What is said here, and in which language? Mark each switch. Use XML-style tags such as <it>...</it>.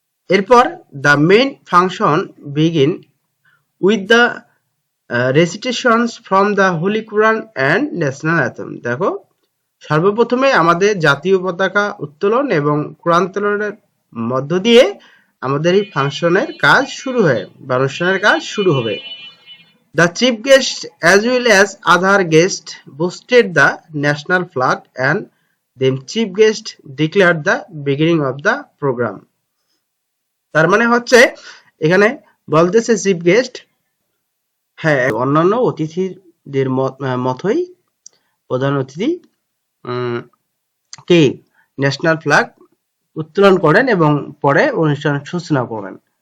<bn>এরপর</bn> <en>The main function begin with the recitations from the holy Quran and national anthem.</en> <bn>দেখো, সর্বপ্রথমে আমাদের জাতীয় পতাকা উত্তোলন এবং কোরআন তেলাওয়াতের মধ্য দিয়ে আমাদের এই ফাংশনের কাজ শুরু হয় বা অনুষ্ঠানের কাজ শুরু হবে।</bn> <en>The chief guest as well as other guests boosted the national flag and then chief guest declared the beginning of the program.</en> <bn>তার মানে হচ্ছে এখানে বলতেছে চিফ গেস্ট, হ্যাঁ অন্যান্য অতিথিদের মতোই প্রধান অতিথি কে ন্যাশনাল ফ্ল্যাগ উত্তোলন করেন এবং পরে অনুষ্ঠানের সূচনা করেন।</bn>